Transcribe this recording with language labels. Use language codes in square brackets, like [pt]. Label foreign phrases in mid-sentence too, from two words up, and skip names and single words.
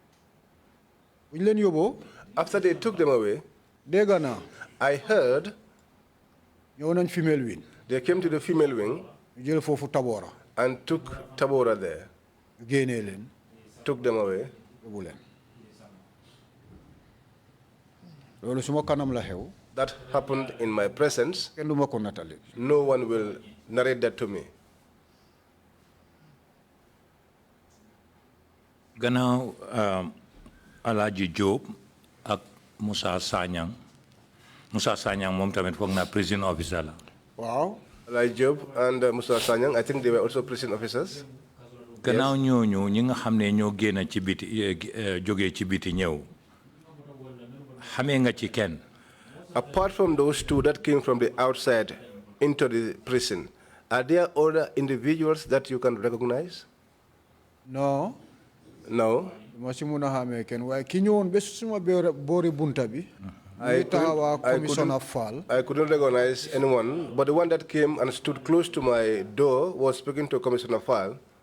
[en] After they took them away, I heard they came to the female wing and took Tabora there. Took them away. That happened in my presence. No one will narrate that to me. [wo] Gannaaw Alhaji Job ak Musa Sanyang moom tamit foog naa [en] prison officer [wo] la. [en] Wow. Alhaji Job and Musa Sanyang, I think they were also prison officers. [wo] gannaaw ñooñu ñi nga xam ne ñoo génn ci biti jógee ci biti ñëw xamee nga ci kenn. [en] Apart from those two that came from the outside into the prison, are there other individuals that you can recognize? No. No. I couldn't recognize anyone, but the one that came and stood close to my door was speaking to Commissioner Fall.